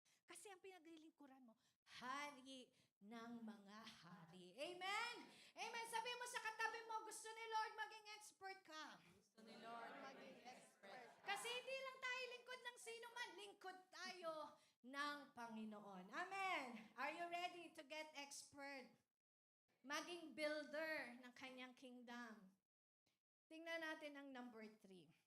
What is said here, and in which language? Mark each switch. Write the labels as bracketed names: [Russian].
[Filipino] Kasi ang pinaglilingkuran mo, hari ng mga hari. Amen? Amen. Sabi mo sa katabi mo, gusto ni Lord maging expert ka. Gusto ni Lord maging expert ka. Kasi hindi lang tayo lingkod ng sino man, lingkod tayo ng Panginoon. Amen. [English] Are you ready to get expert? [Filipino] Maging builder ng kanyang kingdom. Tingnan natin ang number 3.